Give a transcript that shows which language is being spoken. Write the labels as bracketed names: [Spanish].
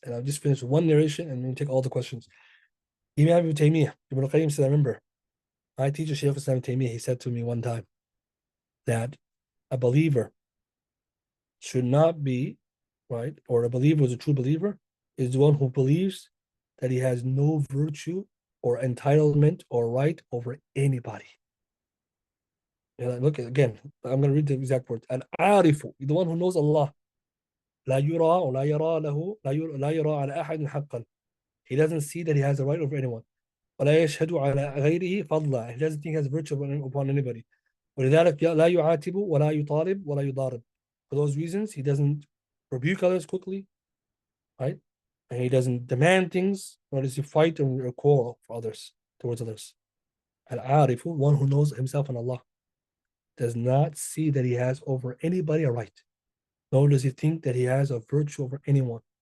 [English] And I'll just finish with one narration and then take all the questions. Imam Ibn Taymiyyah, Ibn Qayyim said, I remember my teacher, Shaykh Islam Taymiyyah, he said to me one time that a believer should not be, right, or a believer is a true believer, is the one who believes that he has no virtue or entitlement or right over anybody. Look again, I'm going to read the exact words. And arifu, the one who knows Allah, [Arabic] لا يرى ولا يرى له لا يرى على أحد حقا. [English] He doesn't see that he has a right over anyone. [Arabic] ولا يشهد على غيره فضلا. [English] He doesn't think he has virtue upon anybody. [Arabic] ولذلك لا يعاتب ولا يطالب ولا يضارب. [English] For those reasons, he doesn't rebuke others quickly, right? And he doesn't demand things, nor does he fight or quarrel for others, towards others. Al-Arifu, one who knows himself and Allah, does not see that he has over anybody a right, nor does he think that he has a virtue over anyone.